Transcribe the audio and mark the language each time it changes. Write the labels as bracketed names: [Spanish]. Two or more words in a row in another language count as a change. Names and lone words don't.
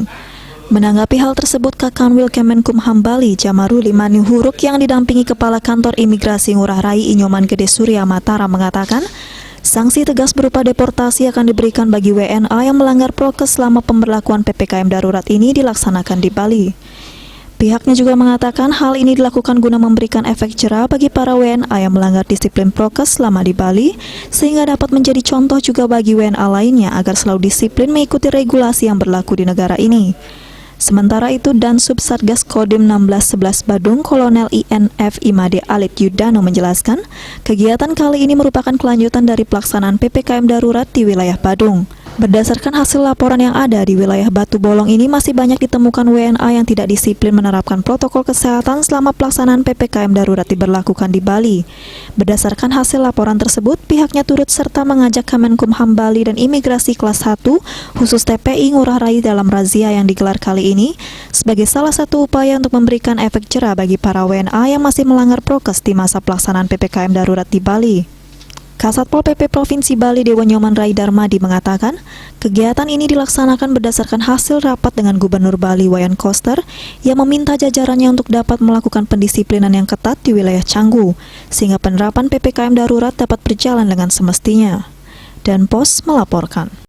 [Indonesian] Menanggapi hal tersebut, Kakanwil Kemenkumham Bali, Jamaruli Manihuruk yang didampingi Kepala Kantor Imigrasi Ngurah Rai Inyoman Gede Surya Mataram mengatakan, sanksi tegas berupa deportasi akan diberikan bagi WNA yang melanggar prokes selama pemberlakuan PPKM darurat ini dilaksanakan di Bali. Pihaknya juga mengatakan hal ini dilakukan guna memberikan efek jerah bagi para WNA yang melanggar disiplin prokes selama di Bali, sehingga dapat menjadi contoh juga bagi WNA lainnya agar selalu disiplin mengikuti regulasi yang berlaku di negara ini. Sementara itu, Dansub Satgas Kodim 1611 Badung, Kolonel INF Imade Alit Yudano menjelaskan, kegiatan kali ini merupakan kelanjutan dari pelaksanaan PPKM darurat di wilayah Badung. Berdasarkan hasil laporan yang ada di wilayah Batu Bolong ini, masih banyak ditemukan WNA yang tidak disiplin menerapkan protokol kesehatan selama pelaksanaan PPKM darurat diberlakukan di Bali. Berdasarkan hasil laporan tersebut, pihaknya turut serta mengajak Kemenkumham Bali dan Imigrasi Kelas 1, khusus TPI Ngurah Rai dalam razia yang digelar kali ini, sebagai salah satu upaya untuk memberikan efek jerah bagi para WNA yang masih melanggar prokes di masa pelaksanaan PPKM darurat di Bali. Kasatpol PP Provinsi Bali Dewa Nyoman Rai Darmadi mengatakan, kegiatan ini dilaksanakan berdasarkan hasil rapat dengan Gubernur Bali Wayan Koster yang meminta jajarannya untuk dapat melakukan pendisiplinan yang ketat di wilayah Canggu, sehingga penerapan PPKM darurat dapat berjalan dengan semestinya. Dan Pos melaporkan.